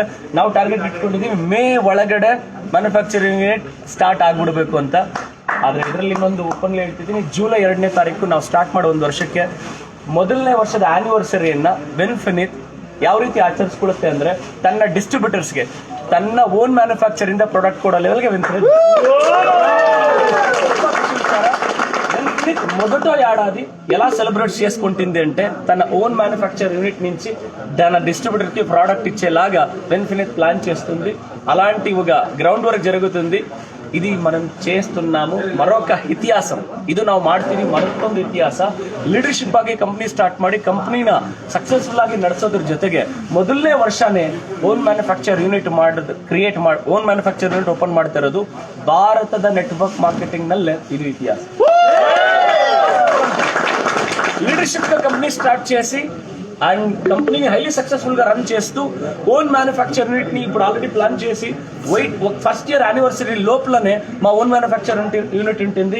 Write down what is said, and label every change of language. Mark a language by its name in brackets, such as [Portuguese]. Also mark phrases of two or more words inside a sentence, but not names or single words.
[Kannada] ನಾವು ಟಾರ್ಗೆಟ್ ಇಟ್ಕೊಂಡಿದ್ದೀವಿ ಮೇ ಒಳಗಡೆ [English] manufacturing unit start [Kannada] ಆಗ್ಬಿಡ್ಬೇಕು ಅಂತ. ಆದ್ರೆ ಇದರಲ್ಲಿ ಇನ್ನೊಂದು ಓಪನ್ಲಿ ಹೇಳ್ತಿದ್ದೀನಿ, ಜುಲೈ 2ನೇ ತಾರೀಕು ನಾವು ಸ್ಟಾರ್ಟ್ ಮಾಡೋ 1 ವರ್ಷಕ್ಕೆ ಮೊದಲನೇ ವರ್ಷದ ಆನಿವರ್ಸರಿಯನ್ನ ವಿನ್ಫಿನಿಟ್ ಯಾವ ರೀತಿ ಆಚರಿಸ್ಕೊಳ್ಳುತ್ತೆ ಅಂದ್ರೆ ತನ್ನ ಡಿಸ್ಟ್ರಿಬ್ಯೂಟರ್ಸ್ಗೆ ತನ್ನ [English] own manufacture [Kannada] ಇಂದ ಪ್ರಾಡಕ್ಟ್ ಕೊಡೋ ಲೆವೆಲ್ಗೆ [Telugu] విన్ఫినిట్ మొదట ఏడాది ఎలా సెలబ్రేట్ చేసుకుంటుంది అంటే తన ఓన్ మ్యానుఫ్యాక్చర్ యూనిట్ నుంచి తన డిస్ట్రిబ్యూటర్ కి ప్రోడక్ట్ ఇచ్చేలాగా విన్ఫినిట్ ప్లాన్ చేస్తుంది. అలాంటి ఒక [English] ground work [Telugu] జరుగుతుంది. ఇది మనం చేస్తున్నాము. మరొక ఇతిహాసం [Kannada] ಇದು ನಾವು ಮಾಡ್ತೀವಿ. ಮತ್ತೊಂದು ಇತಿಹಾಸ, ಲೀಡರ್ಶಿಪ್ ಆಗಿ [English] company start [Kannada] ಮಾಡಿ ಕಂಪನಿನ ಸಕ್ಸಸ್ಫುಲ್ ಆಗಿ ನಡೆಸೋದ್ರ ಜೊತೆಗೆ ಮೊದಲನೇ ವರ್ಷನೇ [English] own manufacture unit own manufacture unit open [Kannada] ಮಾಡ್ತಾ ಇರೋದು ಭಾರತದ [English] network marketing [Kannada] ನಲ್ಲೇ ಇದು ఇతిహాಸ. [Telugu] లీడర్షిప్ గా [English] company start [Telugu] చేసి [English] and company highly successful [Telugu] గా రన్ చేస్తూ [English] own manufacture unit [Telugu] ని ఇప్పుడు [English] already plan [Telugu] చేసి [English] first year anniversary [Telugu] లోపలనే మా [English] own manufacture unit [Telugu] ఉంటుంది.